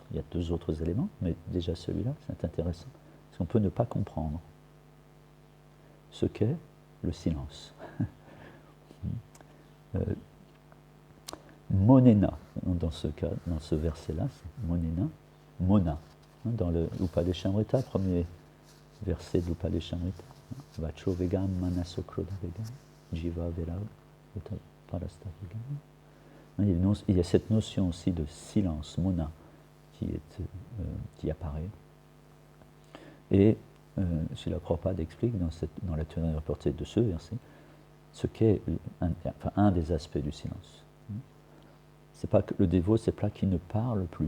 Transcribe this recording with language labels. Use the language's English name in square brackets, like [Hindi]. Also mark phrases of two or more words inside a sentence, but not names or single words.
[French] Il y a deux autres éléments, mais déjà celui-là, c'est intéressant, parce qu'on peut ne pas comprendre ce qu'est le silence. Monena, dans ce cas, dans ce verset-là, c'est Monena, Mona. Dans le Upadeshamrita, premier verset de l'Upadeshamrita, [Sanskrit] वाचो वेगं मनसः क्रोध वेगं जिह्वा वेगम् उदरोपस्थ वेगम्. [French] Il y a cette notion aussi de silence, mona, qui apparaît. Et Srila Prabhupada explique dans la teneur rapportée de ce verset ce qu'est un des aspects du silence. C'est pas que le dévot, c'est pas qu'il ne parle plus.